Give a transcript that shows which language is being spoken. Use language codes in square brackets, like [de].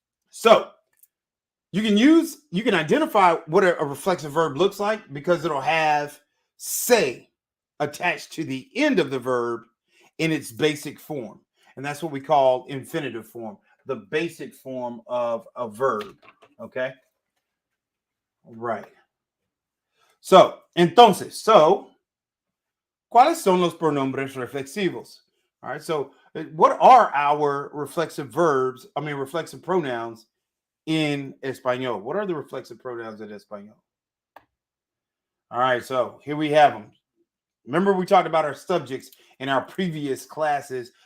[en] So you can identify what a reflexive verb looks like because it'll have say attached to the end of the verb in its basic form. And that's what we call infinitive form, the basic form of a verb. Okay. Right. [es] So, entonces, ¿cuáles son los pronombres reflexivos? [en] All right. So, what are our reflexive pronouns in Espanol? What are the reflexive pronouns in Espanol? All right. So, here we have them. Remember, we talked about our subjects in our previous classes.